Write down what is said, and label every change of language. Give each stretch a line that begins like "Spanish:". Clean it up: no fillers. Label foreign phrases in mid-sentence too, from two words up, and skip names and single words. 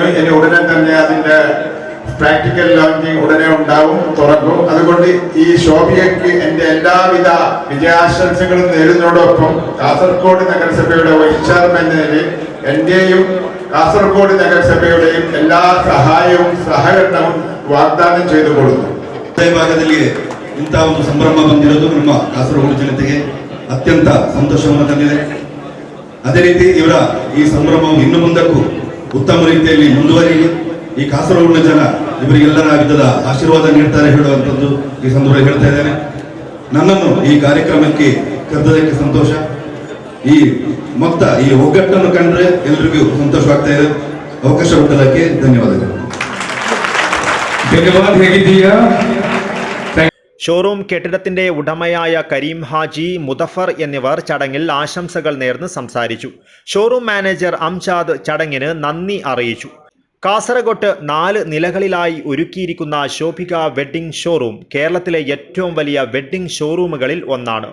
Malayalam: ഇനി ഉടനെ തന്നെ അതിൻ്റെ പ്രാക്ടിക്കൽ ലോഞ്ചിങ് ഉടനെ ഉണ്ടാവും, തുറക്കും. അതുകൊണ്ട് ഈ ശോഭികയ്ക്ക് എൻ്റെ എല്ലാവിധ വിജയാശംസകളും നേരുന്നതോടൊപ്പം കാസർഗോഡ് നഗരസഭയുടെ വൈസ് ചെയർമാൻ എന്ന നിലയിൽ എൻ്റെയും കാസർഗോഡ് നഗരസഭയുടെയും എല്ലാ സഹായവും സഹകരണവും വാഗ്ദാനം ചെയ്തു കൊടുക്കുന്നു.
Kannada: ಭಾಗದಲ್ಲಿ ಇಂಥ ಒಂದು ಸಂಭ್ರಮ ಬಂದಿರೋದು ನಮ್ಮ ಕಾಸರಗೋಡು ಜನತೆಗೆ ಅತ್ಯಂತ ಸಂತೋಷವನ್ನು ತಂದಿದೆ. ಅದೇ ರೀತಿ ಇವರ ಈ ಸಂಭ್ರಮವು ಇನ್ನು ಮುಂದಕ್ಕೂ ಉತ್ತಮ ರೀತಿಯಲ್ಲಿ ಮುಂದುವರಿಯಲಿ. ಈ ಕಾಸರಗೋಡಿನ ಜನ ಇವರಿಗೆಲ್ಲರ ವಿಧದ ಆಶೀರ್ವಾದ ನೀಡ್ತಾರೆ ಹೇಳುವಂಥದ್ದು ಈ ಸಂದರ್ಭದಲ್ಲಿ ಹೇಳ್ತಾ ಇದ್ದೇನೆ. ನನ್ನನ್ನು ಈ ಕಾರ್ಯಕ್ರಮಕ್ಕೆ ಕರೆದದಕ್ಕೆ ಸಂತೋಷ. ಈ ಮೊತ್ತ ಈ ಒಗ್ಗಟ್ಟನ್ನು ಕಂಡ್ರೆ ಎಲ್ರಿಗೂ ಸಂತೋಷವಾಗ್ತಾ ಇದೆ. ಅವಕಾಶ ಕೊಟ್ಟದಕ್ಕೆ ಧನ್ಯವಾದಗಳು. ಧನ್ಯವಾದ. ಹೇಗಿದ್ದೀಯಾ?
Malayalam: ഷോറൂം കെട്ടിടത്തിന്റെ ഉടമയായ കരീം ഹാജി, മുദഫർ എന്നിവർ ചടങ്ങിൽ ആശംസകൾ നേർന്ന് സംസാരിച്ചു. ഷോറൂം മാനേജർ അംജാദ് ചടങ്ങിന് നന്ദി അറിയിച്ചു. കാസർഗോഡ് 4 നിലകളിലായി ഒരുക്കിയിരിക്കുന്ന ശോഭിക വെഡ്ഡിംഗ് ഷോറൂം കേരളത്തിലെ ഏറ്റവും വലിയ വെഡ്ഡിംഗ് ഷോറൂമുകളിൽ ഒന്നാണ്.